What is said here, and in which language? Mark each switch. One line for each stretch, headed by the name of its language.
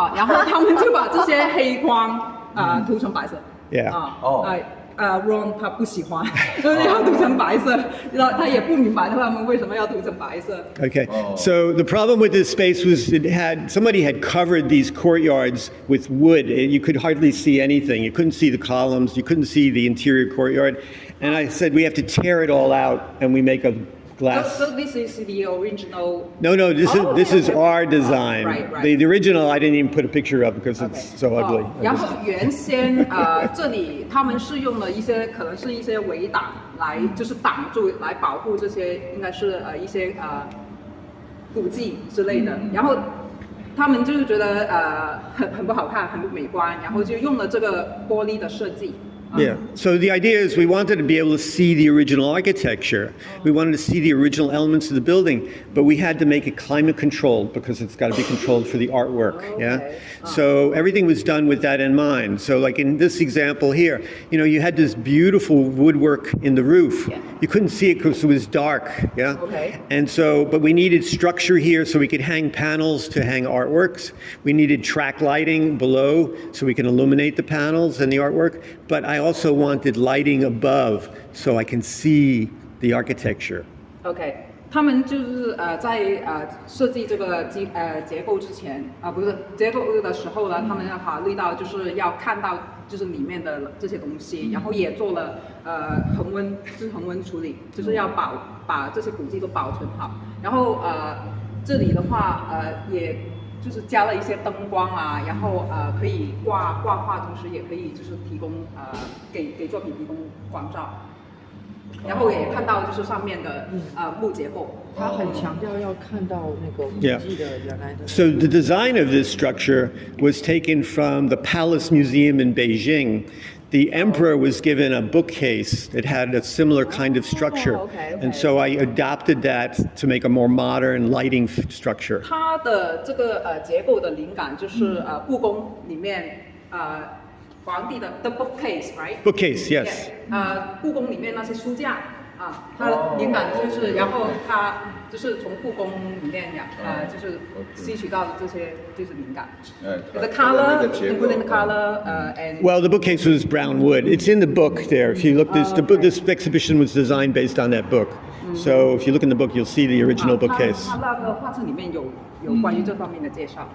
Chinese: 然后他们就把这些黑框涂成白色。
English: Yeah.
Chinese: Ron 他不喜欢，就是要涂成白色，然后他也不明白他们为什么要涂成白色。
English: Okay, so the problem with this space was somebody had covered these courtyards with wood. You could hardly see anything. You couldn't see the columns. You couldn't see the interior courtyard. And I said we have to tear it all out and we make a glass. So this is the original. No, this is our design. Right. The original I didn't even put a picture of because it's so ugly.
Chinese: 然后原先这里他们是用了一些可能是一些围挡来就是挡住来保护这些应该是一些古迹之类的，然后他们就是觉得很不好看，很不美观，然后就用了这个玻璃的设计。
English: Yeah. So the idea is we wanted to be able to see the original architecture. We wanted to see the original elements of the building, but we had to make it climate controlled because it's got to be controlled for the artwork. Yeah. So everything was done with that in mind. So like in this example here, you had this beautiful woodwork in the roof. Yeah. You couldn't see it because it was dark. Yeah. Okay. And so, but we needed structure here so we could hang panels to hang artworks. We needed track lighting below so we can illuminate the panels and the artwork. But I also wanted lighting above so I can see the architecture.
Chinese: OK， 他们就是在设计这个结构之前不是结构的时候呢，他们要考虑到就是要看到就是里面的这些东西，然后也做了恒温处理，就是要把这些古迹都保存好。然后这里的话也就是加了一些灯光啊，然后可以挂画，同时也可以就是提供给作品提供光照。然后也看到就是上面的木结构。他很强调要看到那个古迹的原来的。
English: So the design of this structure was taken from the Palace Museum in Beijing. The emperor was given a bookcase that had a similar kind of structure. Okay. And so I adopted that to make a more modern lighting structure.
Chinese: 它的这个结构的灵感就是故宫里面皇帝的
English: bookcase right Bookcase, yes.
Chinese: 故宫里面那些书架它的灵感就是然后它就是从故宫里面就是吸取到的这些就是灵感。
English: The color, including the color and. Well, the bookcase was brown wood. It's in the book there. If you look, this exhibition was designed based on that book. So if you look in the book, you'll see the original bookcase.
Chinese: 它那个画册里面有关于这方面的介绍。